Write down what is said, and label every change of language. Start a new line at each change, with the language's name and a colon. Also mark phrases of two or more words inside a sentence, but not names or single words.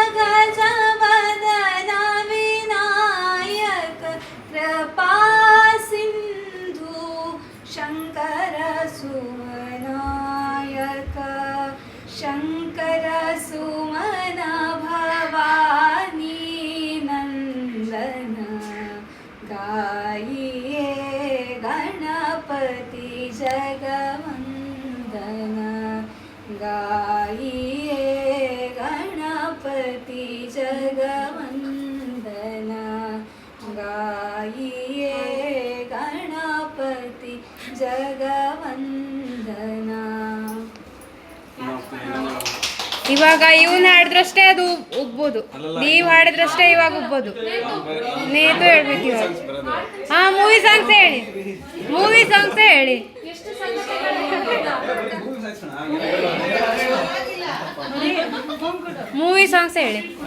Hindi: गजवदन विनायक कृपा सिंधु शंकर सुमनायक शंकर सुमन भवानी नंदन गाइए गणपति जगवन्दना गाइए गणपति जगवन्दना गाइए गणपति जगवन्दना
Kannada: ಇವಾಗ ಇವನು ಹಾಡಿದ್ರಷ್ಟೇ ಅದು ಉಗ್ಬೋದು, ನೀವು ಹಾಡಿದ್ರಷ್ಟೇ ಇವಾಗ ಉಗ್ಬೋದು. ನೇತು ಹೇಳ್ಬೇಕು ಇವಾಗ. ಹಾಂ,
English: movie songs
Kannada: ಹೇಳಿ,
English: movie songs
Kannada: ಹೇಳಿ.
English: movie songs
Kannada: ಹೇಳಿ.